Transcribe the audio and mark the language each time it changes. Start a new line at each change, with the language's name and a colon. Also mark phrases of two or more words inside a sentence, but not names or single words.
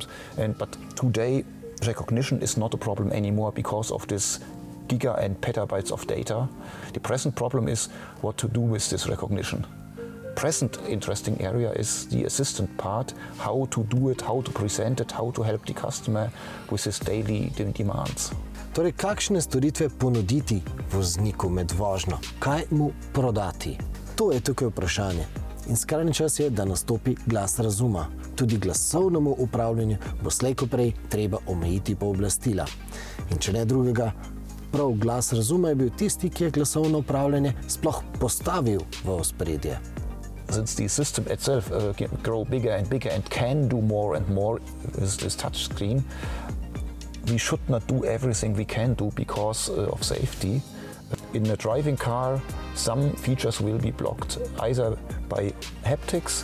English: But today, recognition is not a problem anymore because of this giga and petabytes of data. The present problem is what to do with this recognition. Present interesting area is the assistant part, how to do it, how to present it, how to help the customer with his daily demands.
Slovenian: Torej, kakšne storitve ponuditi vozniku med vožnjo? Kaj mu prodati? To je tukaj vprašanje. In skrajni čas je, da nastopi glas razuma. Tudi glasovnemu upravljanju bo slej ko prej treba omejiti pooblastila. In če ne drugega, prav glas razuma je bil tisti, ki je glasovno upravljanje sploh postavil v ospredje.
English: Since the system itself can grow bigger and bigger and can do more and more with this touch screen, we should not do everything we can do because of safety. In a driving car, some features will be blocked, either by haptics.